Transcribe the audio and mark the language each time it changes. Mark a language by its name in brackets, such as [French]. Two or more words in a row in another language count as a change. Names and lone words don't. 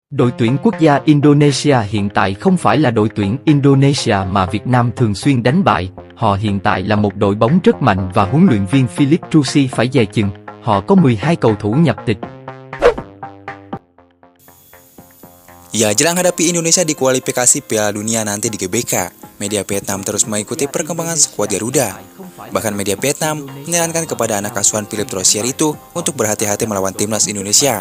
[Vietnamese] Đội tuyển quốc gia Indonesia hiện tại không phải là đội tuyển Indonesia mà Việt Nam thường xuyên đánh bại. Họ hiện tại là một đội bóng rất mạnh và huấn luyện viên Philip Trusi phải dè chừng. Họ có 12 cầu thủ nhập tịch. [Indonesian] Ya, jelang hadapi Indonesia di kualifikasi Piala Dunia nanti di GBK, media Vietnam terus mengikuti perkembangan skuad Garuda. Bahkan media Vietnam menyarankan kepada anak asuhan Philip Trusier itu untuk berhati-hati melawan timnas Indonesia.